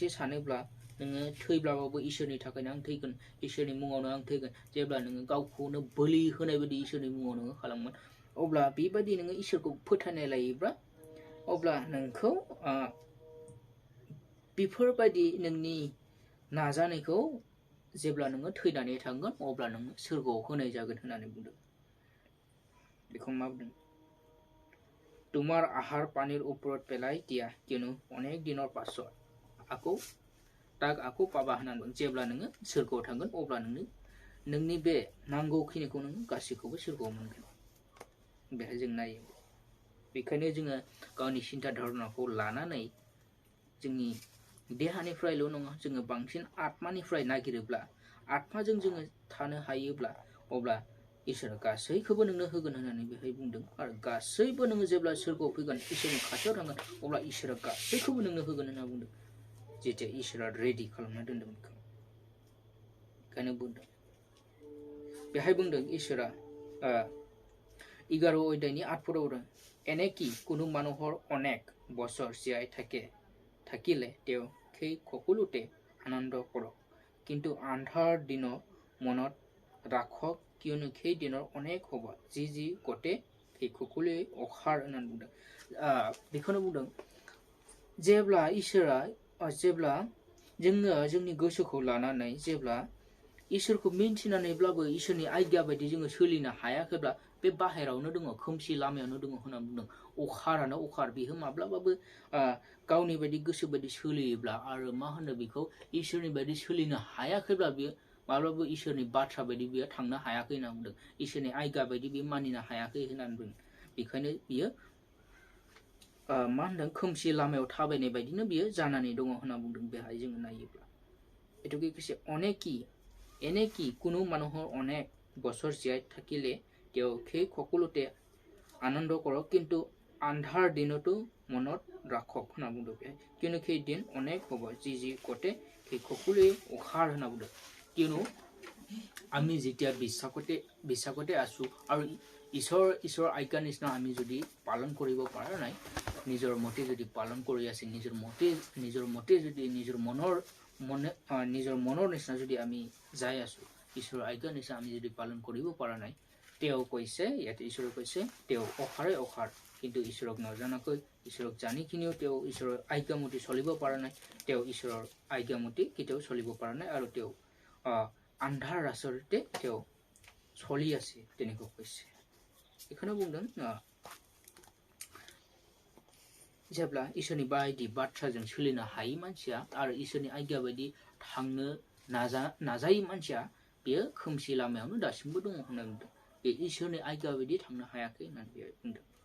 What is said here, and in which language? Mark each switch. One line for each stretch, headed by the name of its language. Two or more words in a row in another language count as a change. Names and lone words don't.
Bodo: सानोब्ला नोङो थैब्लाबाबो इसोरनि थाखायनो आं थैगोन इसोरनि मुङावनो आं थैगोन जेब्ला नोङो गावखौनो बोलि होनाय बायदि इसोरनि मुङाव नोङो खालामगोन अब्ला बेबायदि नोङो इसोरखौ फोथायनाय लायोब्ला अब्ला नोंखौ बेफोरबायदि नोंनि नाजानायखौ जेब्ला नोङो थैनानै थांगोन अब्ला नोङो सोरगोआव होनाय जागोन होननानै बुंदों। बेखौ मा बुंदों?
Assamese: তোমার আহার পানির ওপৰত পেলাই দিয়া কিয়নো অনেক দিনৰ পাছত আকৌ পাबा
Bodo: होननानै बुंदों। जेब्ला नोङो सोरगोआव थांगोन अब्ला नोंनि बे नांगौखिनिखौ नोङो गासैखौबो सोरगोआव मोनगोन। बेहाय जों नायो बेखायनो जोङो गावनि सिन्था धारनाखौ लानानै जोंनि देहानिफ्रायल' नङा जोङो बांसिन आत्मानिफ्राय नागिरोब्ला आत्माजों जोङो थानो हायोब्ला अब्ला इसोरा गासैखौबो नोंनो होगोन होननानै बेहाय बुंदों। आरो गासैबो नोङो जेब्ला सोरगोआव फैगोन इसोरनि खाथियाव थांगोन अब्ला इसोरा गासैखौबो नोंनो होगोन होनना बुंदों। जेथिया इसोरा रेडि खालामना दोनदों बेखौ बेखायनो बुंदों। बेहाय बुंदों इसोरा
Assamese: 11 অধ্যায়नि 8 পদত बुंदों এনে কি কোনো মানুহৰ অনেক বছৰ জীয়াই থাকিলে তেওঁ সেই সকলোতে আনন্দ কৰক কিন্তু আন্ধাৰ দিনত মনত ৰাখক কিয়নো সেই দিনৰ অনেক হ'ব যি গতে সেই সকলোৱে অখাৰ
Bodo: होननानै बुंदों। बेखौनो बुंदों जेब्ला इसोरा जेब्ला जोङो जोंनि गोसोखौ लानानै जेब्ला इसोरखौ मिन्थिनानैब्लाबो इसोरनि आज्ञा बायदि जोङो सोलिनो हायाखैब्ला बे बाहेरावनो दङ खोमसि लामायावनो दङ होनना बुंदों। अखारानो अखार बेयो माब्लाबाबो गावनि बायदि गोसो बायदि सोलियोब्ला आरो मा होनो बेखौ इसोरनि बायदि सोलिनो हायाखैब्ला बियो माब्लाबाबो इसोरनि बाथ्रा बायदि बियो थांनो हायाखै होनना बुंदों। इसोरनि आज्ञा बायदि बियो मानिनो हायाखै होननानै बुंदों। बेखायनो बियो मा होनदों खोमसि लामायाव थाबायनाय बायदिनो बियो जानानै दङ होनना बुंदों। बेहाय जोङो नायोब्ला
Assamese: এটুকুই কৈছে এনে কি কোনো মানুহৰ অনেক বছৰ জীয়াই থাকিলে তেওঁ সেই সকলোতে আনন্দ কৰক কিন্তু আন্ধাৰ দিনতো মনত ৰাখক
Bodo: होनना बुंदों।
Assamese: बेहाय কিয়নো সেই দিন অনেক হ'ব যি গতে সেই সকলোৱে অখাৰ
Bodo: होनना बुंदों।
Assamese: কিয়নো আমি যেতিয়া বিশ্বাসতে আছো আৰু ঈশ্বৰৰ আজ্ঞা নিচিনা আমি যদি পালন কৰিব পৰা নাই নিজৰ মতে যদি পালন কৰি আছে নিজৰ মতে যদি নিজৰ মনৰ নিচিনা যদি আমি যাই আছো ঈশ্বৰৰ আজ্ঞা নিচিনা আমি যদি পালন কৰিব পৰা নাই তেওঁ কৈছে ইয়াতে ঈশ্বৰে কৈছে তেওঁ অখাৰ কিন্তু ঈশ্বৰক নজনাকৈ ঈশ্বৰক জানি কিনিও তেওঁ ঈশ্বৰৰ আজ্ঞামতে চলিব পৰা নাই তেওঁ ঈশ্বৰৰ আজ্ঞামতে কেতিয়াও চলিব পৰা নাই আৰু তেওঁ আন্ধাৰ ৰাস্তাতে তেওঁ চলি আছে তেনেকৈ কৈছে।
Bodo: এখানে बुंदों जेब्ला इसोरनि बायदि बाथ्राजों सोलिनो हायै मानसिया आरो इसोरनि आज्ञा बायदि थांनो नाजायै मानसिया बेयो खोमसि लामायावनो दासिमबो दङ होनना बुंदों। बे इसोरनि आज्ञा बायदि थांनो हायाखै होननानै बेहाय बुंदों।